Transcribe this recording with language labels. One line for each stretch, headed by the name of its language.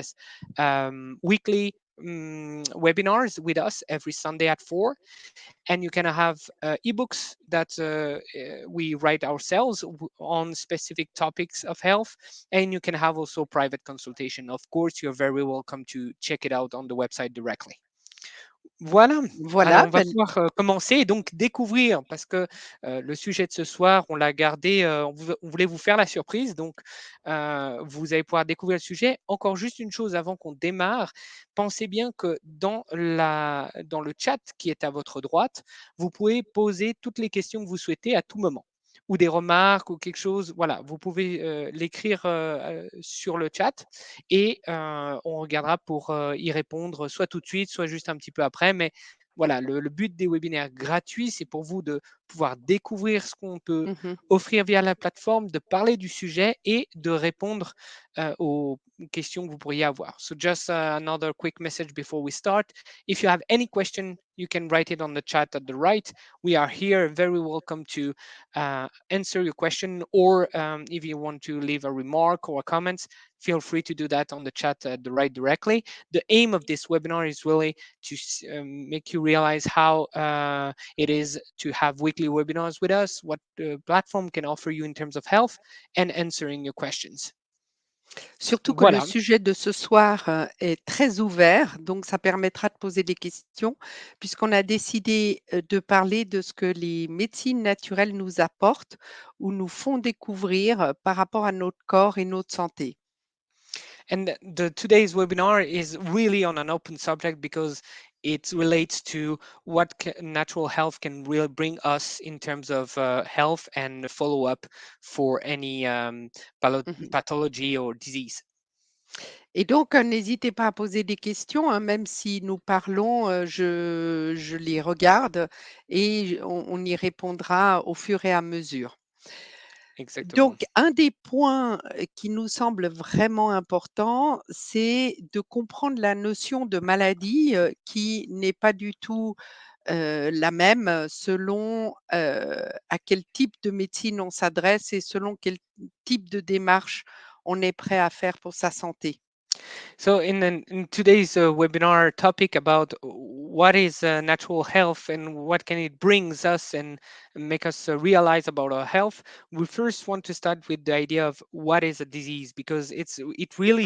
English: access weekly webinars with us every Sunday at 4, and you can have ebooks that we write ourselves on specific topics of health, and you can have also private consultation. Of course, you're very welcome to check it out on the website directly.
French: Voilà, alors Voilà, on va pouvoir commencer et donc découvrir, parce que le sujet de ce soir, on l'a gardé, on voulait vous faire la surprise, donc vous allez pouvoir découvrir le sujet. Encore juste une chose avant qu'on démarre, pensez bien que dans le chat qui est à votre droite, vous pouvez poser toutes les questions que vous souhaitez à tout moment, ou des remarques ou quelque chose. Voilà, vous pouvez l'écrire sur le chat et on regardera pour y répondre soit tout de suite, soit juste un petit peu après. Mais voilà, le but des webinaires gratuits, c'est pour vous de pouvoir découvrir ce qu'on peut mmh. offrir via la plateforme, de parler du sujet et de répondre aux questions que vous pourriez avoir.
English: So just another quick message before we start. If you have any question, you can write it on the chat at the right. We are here, very welcome to answer your question, or if you want to leave a remark or a comment, feel free to do that on the chat at the right directly. The aim of this webinar is really to make you realize how it is to have weekly webinars with us, what the platform can offer you in terms of health, and answering your questions.
French: Surtout que le Voilà. sujet de ce soir, est très ouvert, donc ça permettra de poser des questions puisqu'on a décidé, de parler de ce que les médecines naturelles nous apportent ou nous font découvrir, par rapport à notre corps et notre santé.
English: And today's webinar is really on an open subject because it relates to what natural health can really bring us in terms of health and follow up for any Mmh. pathology or disease.
French: Et donc, n'hésitez pas à poser des questions, hein, même si nous parlons, je les regarde et on y répondra au fur et à mesure. Exactement. Donc un des points, qui nous semble vraiment important, c'est de comprendre la notion de maladie, qui n'est pas du tout, la même selon, à quel type de médecine on s'adresse et selon quel type de démarche on est prêt à faire pour sa santé.
English: So, in today's webinar topic about what is natural health and what can it brings us and make us realize about our health, we first want to start with the idea of what is a disease, because it really